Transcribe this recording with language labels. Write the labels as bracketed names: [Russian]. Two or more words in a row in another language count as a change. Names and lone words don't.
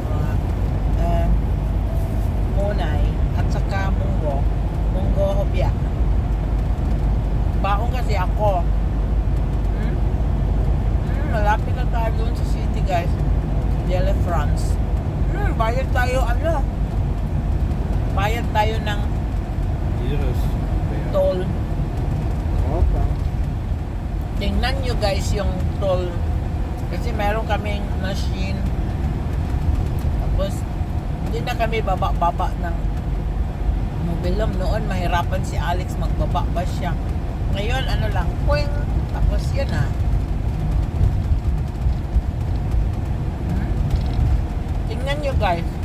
[Filipino] Munay at saka munggo. Munggo hobya. Baon kasi ako. Malapit na tayo doon sa city guys. Ville France. Bayad tayo bayad tayo ng [Dutch] Hier is. [Filipino] toll. [Dutch] Hoppa. [Filipino] Tingnan nyo guys yung toll. Kasi meron kaming machine. Tapos, hindi na kami baba-baba ng mobilom. Noon, mahirapan si Alex magbaba ba siya. Ngayon, ano lang, puwing. Tapos yun na. Tingnan nyo guys.